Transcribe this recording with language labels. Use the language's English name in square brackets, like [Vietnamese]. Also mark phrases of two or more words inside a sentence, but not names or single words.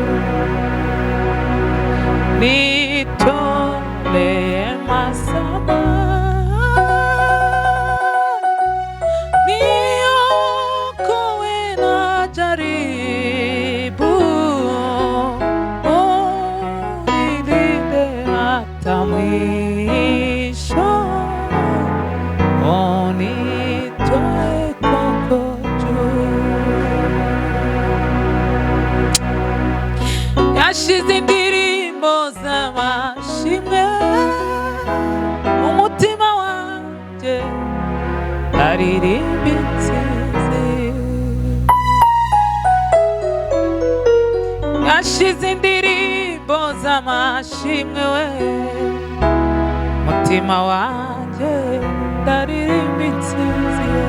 [Swahili] nitolee masamaha, niokoe na jaribu, unilinde hata mwisho, unitwae kwako juu. [Kinyarwanda] Yashize indirimbo z'amashimwe umutima wanjye aririmba intsinzi, yashize indirimbo z'amashimwe we umutima wanjye aririmba intsinzi,